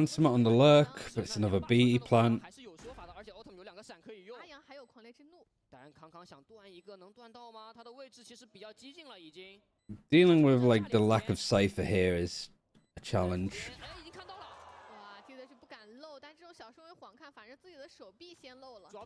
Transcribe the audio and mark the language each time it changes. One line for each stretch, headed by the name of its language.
English: Found someone on the lurk, but it's another BE plant.
Chinese: 还是有说法的，而且 Autumn 有2个闪可以用。阿阳还有狂雷之怒。但康康想断一个，能断到吗？他的位置其实比较激进了，已经。
English: Dealing with like the lack of cipher here is a challenge.
Chinese: 已经看到了。哇 ，TZH 不敢漏，但这种小身位晃看，反正自己的手臂先漏了。